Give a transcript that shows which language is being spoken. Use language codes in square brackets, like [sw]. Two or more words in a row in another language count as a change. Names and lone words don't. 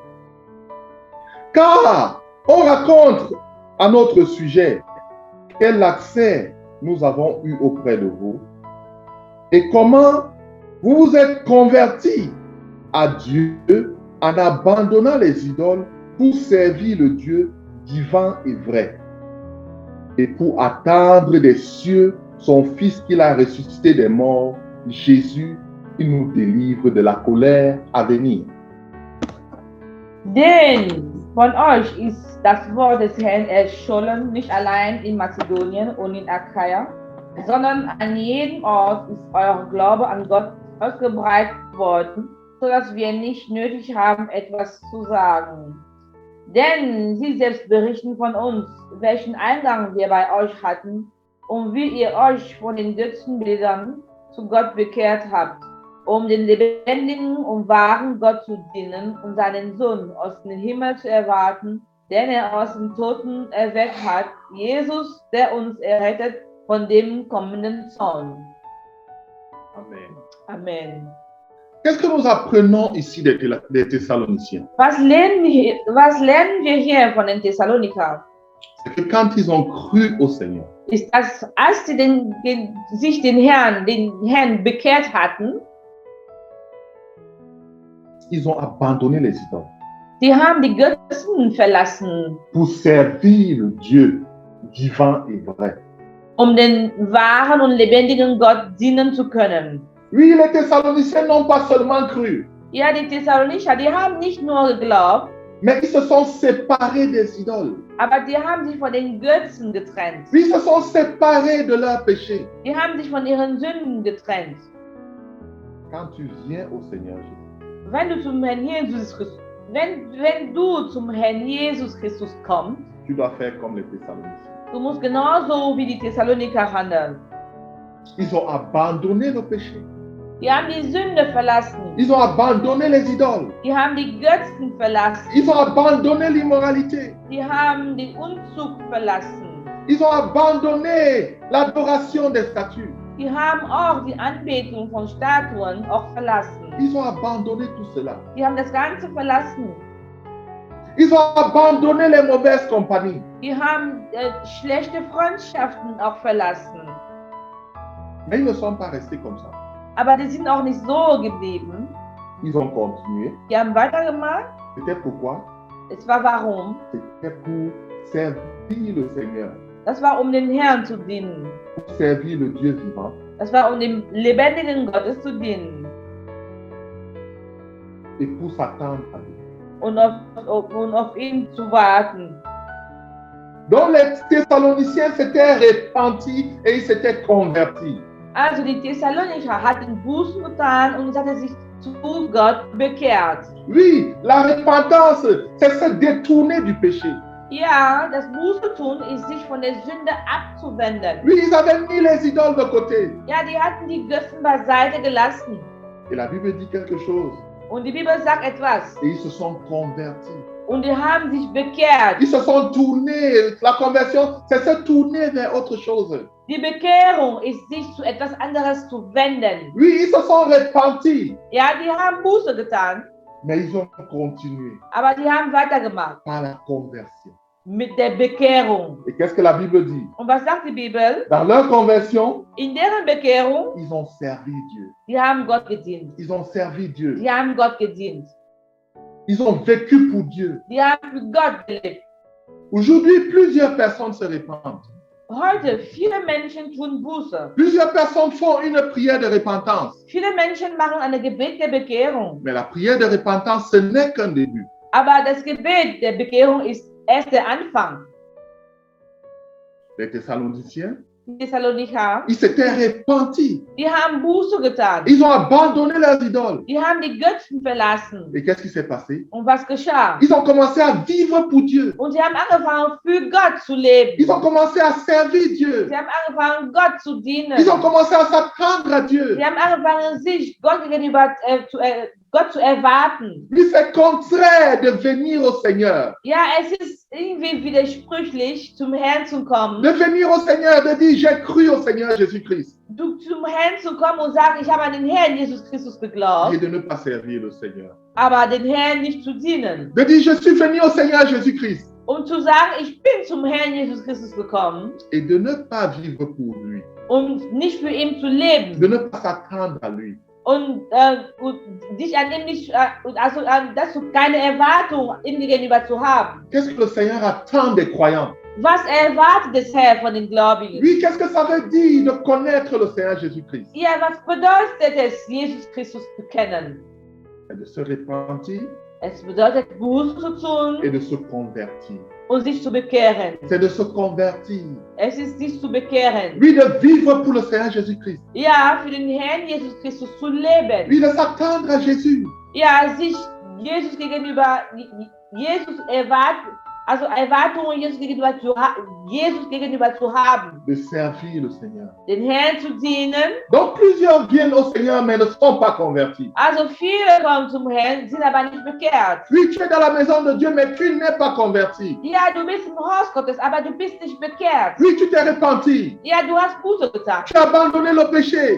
[fr] Car on raconte à notre sujet quel accès nous avons eu auprès de vous et comment vous vous êtes convertis à Dieu en abandonnant les idoles pour servir le Dieu vivant et vrai et pour attendre des cieux son Fils qu'il a ressuscité des morts, Jésus, qui nous délivre de la colère à venir. [de] Denn von euch ist das Wort des Herrn erschollen, nicht allein in Mazedonien und in Achaia, sondern an jedem Ort ist euer Glaube an Gott ausgebreitet worden, sodass wir nicht nötig haben, etwas zu sagen. Denn sie selbst berichten von uns, welchen Eingang wir bei euch hatten und wie ihr euch von den Götzenbildern zu Gott bekehrt habt, um den lebendigen und wahren Gott zu dienen und seinen Sohn aus dem Himmel zu erwarten, den er aus den Toten erweckt hat, Jesus, der uns errettet von dem kommenden Zorn. Amen. Amen. [fr] Qu'est-ce que nous apprenons ici des Thessaloniciens? [de] Was lernen wir hier von den Thessalonikern? [fr] C'est que quand ils ont cru au Seigneur, [de] Ist das, als sie sich den Herrn bekehrt hatten, [fr] ils ont abandonné les idoles [de] die haben die Götzen verlassen, [fr] pour servir le Dieu vivant et vrai. [de] um den wahren und lebendigen Gott dienen zu können. [fr] Oui, les Thessaloniciens n'ont pas seulement cru, [de] Ja, die Thessalonicher, die haben nicht nur geglaubt, [fr] mais ils se sont séparés des idoles. [de] aber die haben sich von den Götzen getrennt. [fr] Oui, ils se sont séparés de leurs péchés. [de] Die haben sich von ihren Sünden getrennt. [fr] Quand tu viens au Seigneur Jésus, [de] Wenn du zum Herrn Jesus Christus, wenn du zum Herrn Jesus Christus kommst, [fr] tu dois faire comme les Thessaloniciens. [de] du musst genauso wie die Thessaloniker handeln. [fr] Ils ont abandonné le péché. [de] Die haben die Sünde verlassen. [fr] Ils ont abandonné les idoles. [de] Die haben die Götzen verlassen. [fr] Ils ont abandonné l'immoralité. [de] Die haben den Unzug verlassen. [fr] Ils ont abandonné l'adoration des statues. [de] Die haben auch die Anbetung von Statuen auch verlassen. [fr] Ils ont abandonné tout cela. [de] Die haben das Ganze verlassen. [fr] Ils ont abandonné les mauvaises compagnies. [de] Die haben schlechte Freundschaften auch verlassen. [fr] Mais ils ne sont pas restés comme ça. [de] Aber die sind auch nicht so geblieben. [fr] Ils ont continué. [de] Die haben weitergemacht. [fr] C'était pourquoi? [de] Es war warum? [fr] C'était pour servir le Seigneur, [de] Das war um den Herrn zu dienen. [fr] pour servir le Dieu vivant [de] Das war um dem lebendigen Gottes zu dienen. [fr] et pour s'attendre à lui. [de] Und auf ihn zu warten. [fr] Donc les Thessaloniciens s'étaient repentis et ils s'étaient convertis. [de] Also die Thessalonicher hatten Bußen getan und es hatte sich zu Gott bekehrt. [fr] Oui, la repentance, c'est se détourner du péché. [de] Ja, das Buße tun ist sich von der Sünde abzuwenden. [fr] Oui, ils avaient mis les idoles de côté. [de] Ja, die hatten die Götzen beiseite gelassen. [fr] Et la Bible dit quelque chose. [de] Und die Bibel sagt etwas. [fr] Et ils se sont convertis. [de] Und die haben sich bekehrt. [fr] Ils se sont tournés. La conversion, c'est se tourner vers autre chose. [de] Die Bekehrung ist, sich zu etwas anderes zu wenden. [fr] Oui, ils se sont repentis, [de] Ja, die haben Buße getan, [fr] mais ils ont continué [de] aber die haben weitergemacht [fr] par la conversion. [de] mit der Bekehrung. [fr] Et qu'est-ce que la Bible dit? [de] Und was sagt die Bibel? [fr] Dans leur conversion, [de] In deren Bekehrung, [fr] ils ont servi Dieu. [de] die haben Gott gedient. [fr] Ils ont servi Dieu. [de] Die haben Gott gedient. [fr] Ils ont vécu pour Dieu. [de] Die haben für Gott gelebt. [fr] Aujourd'hui, plusieurs personnes se répandent. [de] Heute, viele Menschen tun Buße. [fr] Plusieurs personnes font une prière de repentance. [de] Viele Menschen machen eine Gebet der Bekehrung. [fr] Mais la prière de repentance, ce n'est qu'un début. [de] Aber das Gebet der Bekehrung ist erst der Anfang. [fr] Les Thessaloniciens, [de] Die Thessalonicher, [fr] ils s'étaient repentis. [de] die haben Buße getan. [fr] Ils ont abandonné leurs idoles. [de] Die haben die Götzen verlassen. [fr] Et qu'est-ce qui s'est passé? [de] Und was geschah? [fr] Ils ont commencé à vivre pour Dieu. [de] Und sie haben angefangen, für Gott zu leben. [fr] Ils ont commencé à servir Dieu. [de] Sie haben angefangen, Gott zu dienen. [fr] Ils ont commencé à s'attendre à Dieu. [de] Sie haben angefangen, sich Gott gegenüber Gott zu erwarten. [fr] Mais c'est contraire de venir au Seigneur. [de] Ja, es ist irgendwie widersprüchlich, zum Herrn zu kommen. [fr] De venir au Seigneur, de dire j'ai cru au Seigneur Jésus-Christ. [de] Zum Herrn zu kommen und sagen, ich habe an den Herrn Jesus Christus geglaubt, [fr] Et de ne pas servir le Seigneur. [de] aber den Herrn nicht zu dienen. [fr] De dire je suis venu au Seigneur Jésus-Christ. [de] Und zu sagen, ich bin zum Herrn Jesus Christus gekommen [fr] Et de ne pas vivre pour lui. [de] und nicht für ihn zu leben. [fr] De ne pas s'attendre à lui. [de] Und dich an ihm nicht, also dass du keine Erwartung ihm gegenüber zu haben. [fr] Qu'est-ce que le Seigneur attend des croyants? [de] Was erwartet das Herr von den Gläubigen? [fr] Oui, qu'est-ce que ça veut dire de connaître le Seigneur Jésus-Christ? [de] Ja, was bedeutet es, Jesus Christus zu kennen? [fr] Et de se repentir [de] Es bedeutet, Buße zu tun [fr] et de se convertir. [de] und sich zu bekehren. [fr] C'est de se convertir. [de] Es ist sich zu bekehren. [fr] Oui, de vivre pour le Seigneur Jésus-Christ. [de] Ja, für den Herrn Jesus Christus zu leben. [fr] Oui, de s'attendre à Jésus. [de] Ja, sich Jesus gegenüber, Jesus erwartet, also Erwartungen Jesus gegenüber zu haben. [fr] De servir le Seigneur. [de] Den Herrn zu dienen. [fr] Donc plusieurs viennent au Seigneur mais ne sont pas convertis. [de] Also viele kommen zum Herrn, sind aber nicht bekehrt. [fr] Oui, tu es dans la maison de Dieu mais tu n'es pas converti. [de] Ja, du bist im Haus Gottes, aber du bist nicht bekehrt. [fr] Oui, tu t'es repenti. [de] Ja, du hast Buße getan. [fr] Tu as abandonné le péché.